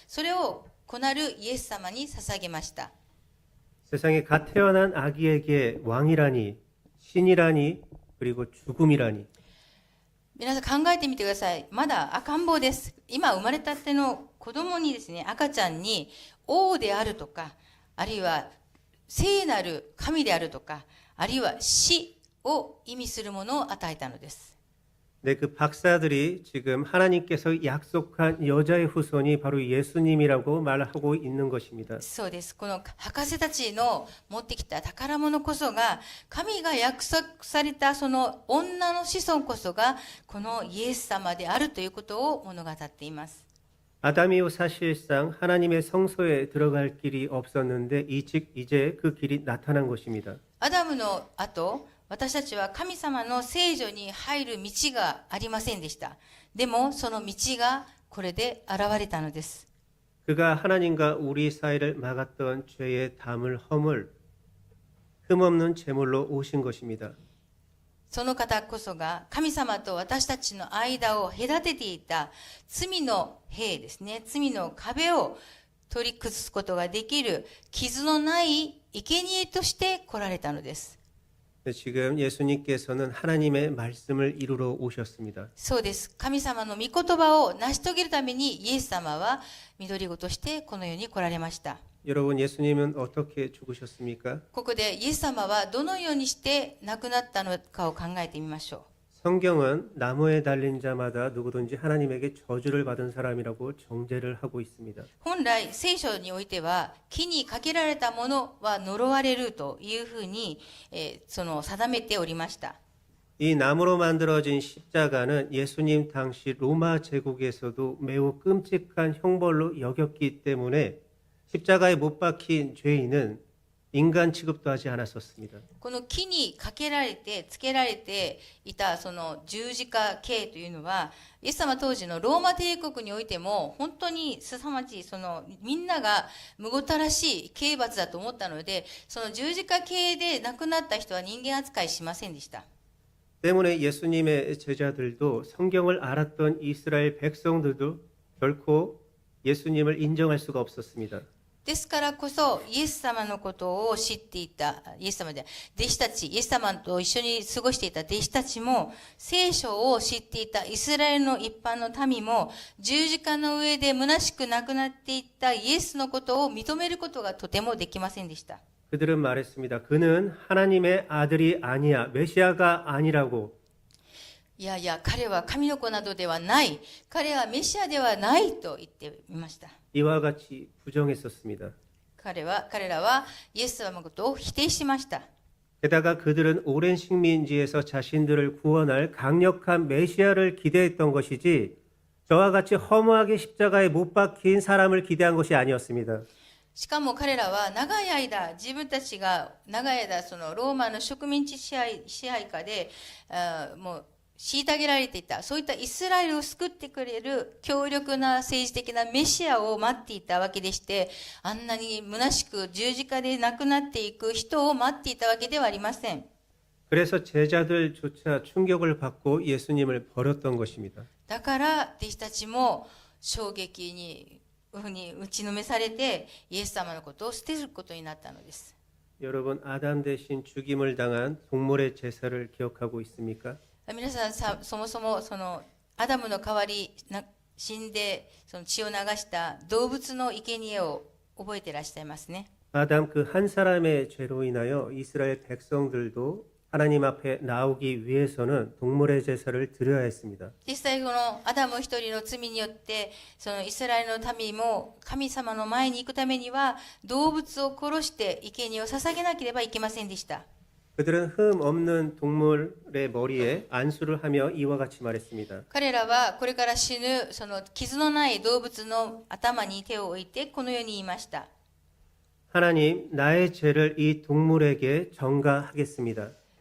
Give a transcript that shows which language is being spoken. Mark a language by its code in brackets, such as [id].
[ja] それをこなるイエス様に捧げました。 [ko] 세상에 갓 태어난 아기에게 왕이라니, 신이라니, 그리고 죽음이라니. [ja] 皆さん考えてみてください。まだ赤ん坊です。今生まれたての子供にですね、赤ちゃんに王であるとか、あるいは聖なる神であるとか、あるいは死を意味するものを与えたのです。 [ko] 네, 그 박사들이 지금 하나님께서 약속한 여자의 후손이 바로 예수님이라고 말하고 있는 것입니다. [ja] そうです。この博士たちの持ってきた宝物こそが、神が約束されたその女の子孫こそが、このイエス様であるということを物語っています。 [ko] 아담이요 사실상 하나님의 성소에 들어갈 길이 없었는데 이제 그 길이 나타난 것입니다. [ja] アダムの後、私たちは神様の聖所に入る道がありませんでした。でもその道がこれで現れたのです。 [ko] 그가 하나님과 우리 사이를 막았던 죄의 담을 흠없는 제물로 오신 것입니다. [ja] その方こそが神様と私たちの間を隔てていた罪の塀ですね。罪の壁を取り崩すことができる傷のない生贄として来られたのです。 [ko] 지금 예수님께서는 하나님의 말씀을 이루러 오셨습니다. [ja] そうです。神様の御言葉を成し遂げるためにイエス様は緑子としてこの世に来られました。 [ko] 여러분 예수님은 어떻게 죽으셨습니까? [ja] ここでイエス様はどのようにして亡くなったのかを考えてみましょう。 [ko] 성경은 나무에 달린 자마다 누구든지 하나님에게 저주를 받은 사람이라고 정죄를 하고 있습니다. [ja] 本来聖書においては木にかけられたものは呪われるというふうに、定めておりました。 [ko] 이 나무로 만들어진 십자가는 예수님 당시 로마 제국에서도 매우 끔찍한 형벌로 여겼기 때문에 십자가에 못 박힌 죄인은 인간 취급도 하지 않았었습니다. [ja] この木にかけられてつけられていたその十字架刑というのは、イエス様当時のローマ帝国においても本当に凄まじい、みんながむごたらしい刑罰だと思ったので、その十字架刑で亡くなった人は人間扱いしませんでした。 [ko] 때문에 예수님의 제자들도 성경을 알았던 이스라엘 백성들도 결코 예수님을 인정할 수가 없었습니다. [ja] ですからこそ、イエス様のことを知っていた、イエス様で、弟子たち、イエス様と一緒に過ごしていた弟子たちも、聖書を知っていたイスラエルの一般の民も、十字架の上で虚しく亡くなっていったイエスのことを認めることがとてもできませんでした。 [ko] 그들은 말했습니다. 그는 하나님의 아들이 아니야, 메시아가 아니라고. [ja] いやいや、彼は神の子などではない。彼はメシアではないと言っていました。 [ko] 이와 같이 부정했었습니다. [ja] 彼らはイエス様のことを否定しました。 [ko] 게다가 그들은 오랜 식민지에서 자신들을 구원할 강력한 메시아를 기대했던 것이지 저와 같이 허무하게 십자가에 못 박힌 사람을 기대한 것이 아니었습니다. [ja] しかも彼らは長い間、自分たちが長い間そのローマの植民地支配下でもう虐げられていた、そういったイスラエルを救ってくれる強力な政治的なメシアを待っていたわけでして、あんなに虚しく十字架で亡くなっていく人を待っていたわけではありません。 [ko] 그래서 제자들조차 충격을 받고 예수님을 버렸던 것입니다. [ja] だから弟子たちも衝撃に打ちのめされてイエス様のことを捨てることになったのです。 [ko] 여러분 아담 대신 죽임을 당한 동물의 제사를 기억하고 있습니까? [ja] 皆さんそもそもそのアダムの代わり死んでその血を流した動物の生贄を覚えていらっしゃいますね。 [ko] 아담 그 한 사람의 죄로 인하여 이스라엘 백성들도 하나님 앞에 나오기 위해서는 동물의 제사를 드려야 했습니다. [ja] 実際このアダム一人の罪によってそのイスラエルの民も神様の前に行くためには動物を殺して生贄を捧げなければいけませんでした。 [ko] 그들은 흠 없는 동물의 머리에 안수를 하며 이와 같이 말했습니다. [ja] 彼らはこれから死ぬその傷のない動物の頭に手を置いてこのように言いました。 [ko] 하나님, 나의 죄를 이 동물에게 전가하겠습니다.